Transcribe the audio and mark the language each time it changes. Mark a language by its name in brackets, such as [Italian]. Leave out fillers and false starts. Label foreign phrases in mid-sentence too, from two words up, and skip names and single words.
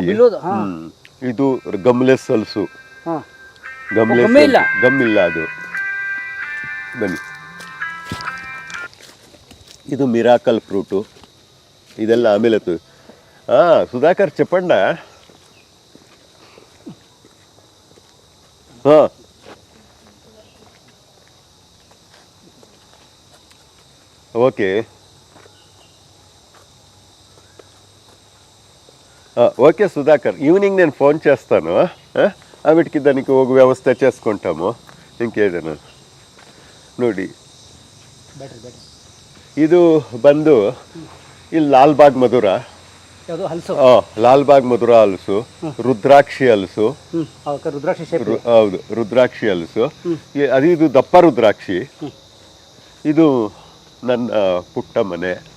[Kannada] ಇದು ಗಮ್ಲೆಸ್ ಹಲಸು. ಗಮ್ಮಿಲ್ಲ ಅದು. ಬನ್ನಿ, ಇದು [English] miracle fruit. [Kannada] ಇದೆಲ್ಲ ಆಮೇಲೆ ಸುಧಾಕರ್ ಚಪ್ಪಣ್ಣ. ಹಾಂ, [English] okay okay [Telugu] సుధాకర్, ఈవినింగ్ నేను ఫోన్ చేస్తాను. ఆమెటికి దానికి ఒక వ్యవస్థ చేసుకుంటాము. [Kannada] ఇంకేదైనా ನೋಡಿ. ಇದು ಬಂದು ಇಲ್ಲಿ ಲಾಲ್ಬಾಗ್ ಮಧುರ. ಲಾಲ್ಬಾಗ್ ಮಧುರ ಹಲಸು, ರುದ್ರಾಕ್ಷಿ ಹಲಸು. ಹೌದು, ರುದ್ರಾಕ್ಷಿ ಹಲಸು. ಇದು ದಪ್ಪ ರುದ್ರಾಕ್ಷಿ. ಇದು ನನ್ನ ಪುಟ್ಟ ಮನೆ.